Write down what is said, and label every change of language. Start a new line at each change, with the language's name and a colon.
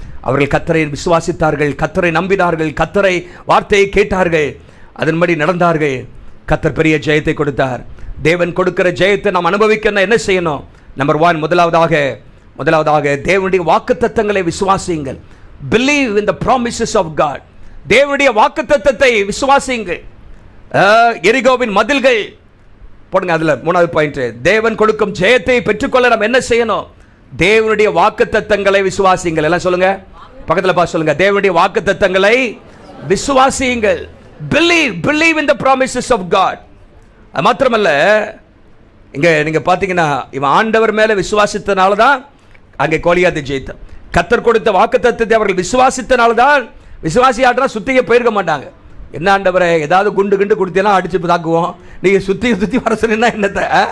Tamil: அவர்கள் கர்த்தரை விசுவாசித்தார்கள், கர்த்தரை நம்பினார்கள், கர்த்தரை வார்த்தையை கேட்டார்கள், அதன்படி நடந்தார்கள். கர்த்தர் பெரிய ஜெயத்தை கொடுத்தார். தேவன் கொடுக்கிற ஜெயத்தை நாம் அனுபவிக்க என்ன செய்யணும்? நம்பர் 1, முதலாவதாக தேவனுடைய வாக்குத்தத்தங்களை விசுவாசியுங்கள்.
English: Believe in the promises of God.
Tamil: தேவனுடைய வாக்குத்தத்தத்தை விசுவாசியுங்கள். எரிகோவின் மதில்கள் போடுங்க. அதுல 3வது பாயிண்ட், தேவன் கொடுக்கும் ஜெயத்தை பெற்றுக்கொள்ள நாம் என்ன செய்யணும்? தேவனுடைய வாக்குத்தத்தங்களை விசுவாசியுங்கள். எல்லாம் சொல்லுங்க, பக்கத்துல பார்த்து சொல்லுங்க. தேவனுடைய வாக்குத்தத்தங்களை விசுவாசியுங்கள்.
English: believe in the promises of God.
Tamil: அது மாத்திரமல்ல, இங்க நீங்க பாத்தீங்கன்னா இவன் ஆண்டவர் மேல விசுவாசித்தனால தான் அங்கே கோலியாத்தை ஜெயித்தான். கர்த்தர் கொடுத்த வாக்குத்தத்தத்தை அவர்கள் விசுவாசித்தனால தான். விசுவாசி ஆட்டா சுத்தியே போயிருக்க மாட்டாங்க. என்ன ஆண்டவரே, ஏதாவது குண்டு கொடுத்தீங்கன்னா அடிச்சு தாக்குவோம். நீங்க சுத்தி வர சொன்னா என்னத்தை?